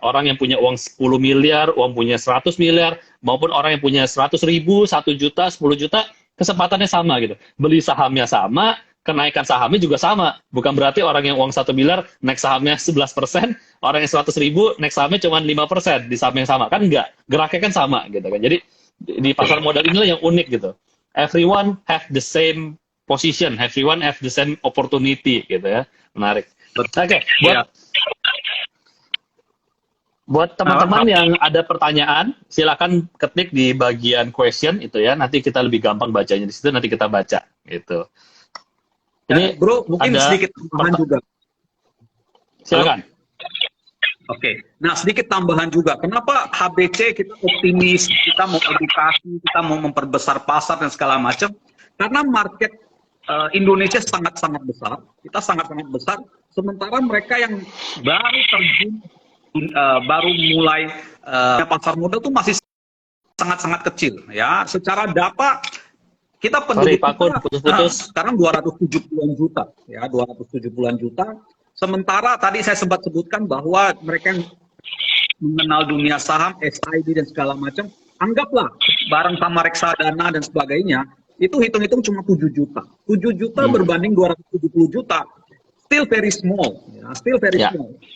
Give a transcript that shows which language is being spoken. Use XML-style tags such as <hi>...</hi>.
<id>Orang yang punya uang 10 miliar, uang punya 100 miliar, maupun orang yang punya 100 ribu, 1 juta, 10 juta, kesempatannya sama, gitu. Beli sahamnya sama, kenaikan sahamnya juga sama. Bukan berarti orang yang uang 1 miliar naik sahamnya 11%, orang yang 100 ribu naik sahamnya cuma 5% di saham yang sama. Kan enggak, geraknya kan sama gitu kan. Jadi di pasar modal inilah yang unik gitu.</id> <en>Everyone have the same position, everyone have the same opportunity</en> <id>gitu ya. Menarik. Oke, buat teman-teman yang ada pertanyaan, silakan ketik di bagian question itu ya. Nanti kita lebih gampang bacanya di situ, nanti kita baca gitu. Ini bro, mungkin sedikit tambahan juga. Silakan. Oke. Nah, sedikit tambahan juga. Kenapa HBC kita optimis, kita mau edukasi, kita mau memperbesar pasar dan segala macam? Karena market Indonesia sangat-sangat besar. Kita sangat-sangat besar. Sementara mereka yang baru terjun, baru mulai pasar modal tuh masih sangat-sangat kecil. Ya, secara data kita penduduk kita sekarang 270-an juta, ya, 270-an juta. Sementara tadi saya sempat sebutkan bahwa mereka yang mengenal dunia saham, SID dan segala macam, anggaplah bareng sama reksadana dan sebagainya, itu hitung-hitung cuma 7 juta. 7 juta berbanding 270 juta,</id> <en>still very small,</en> <id>ya,</id> <en>still very small.</en>